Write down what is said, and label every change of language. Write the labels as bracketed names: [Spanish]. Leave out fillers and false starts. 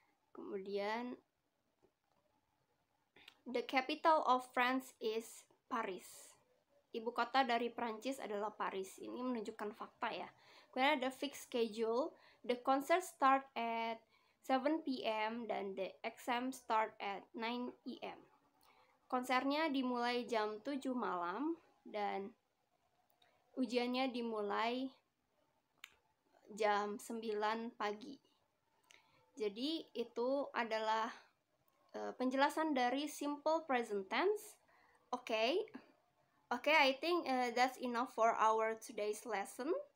[English] Kemudian, the capital of France is Paris. [Indonesian] Ibu kota dari Prancis adalah Paris. Ini menunjukkan fakta ya. Kemudian ada [English] fixed schedule. The concert start at 7 p.m. [Indonesian] dan [English] the exam start at 9 p.m. [Indonesian] Konsernya dimulai jam 7 malam dan ujiannya dimulai jam 9 pagi. Jadi itu adalah penjelasan dari simple present tense. [English] Okay, I think that's enough for our today's lesson.